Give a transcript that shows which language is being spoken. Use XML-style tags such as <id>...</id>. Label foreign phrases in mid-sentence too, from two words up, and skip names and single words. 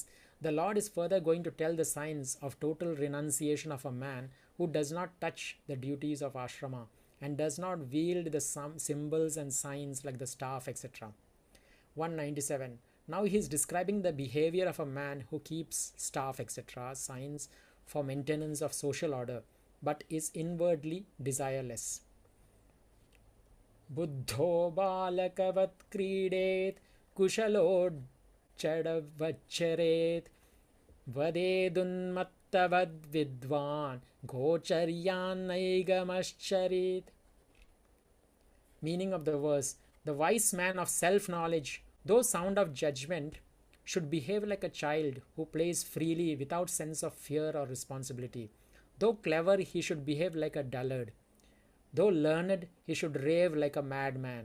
<en>The Lord is further going to tell the signs of total renunciation of a man who does not touch the duties of ashrama and does not wield the symbols and signs like the staff, etc. 197. Now he is describing the behavior of a man who keeps staff, etc., signs for maintenance of social order, but is inwardly desireless.</en> <sa>बुद्धो बालकवत् क्रीडेत् कुशलो जडवच्चरेत् वदेदुन्मत्तवद् विद्वान् गोचर्यन्नैगमश्चरेत्.</sa> <en>Meaning of the verse: the wise man of self-knowledge, though sound of judgment, should behave like a child who plays freely without sense of fear or responsibility. Though clever, he should behave like a dullard. Though learned, he should rave like a madman.</en>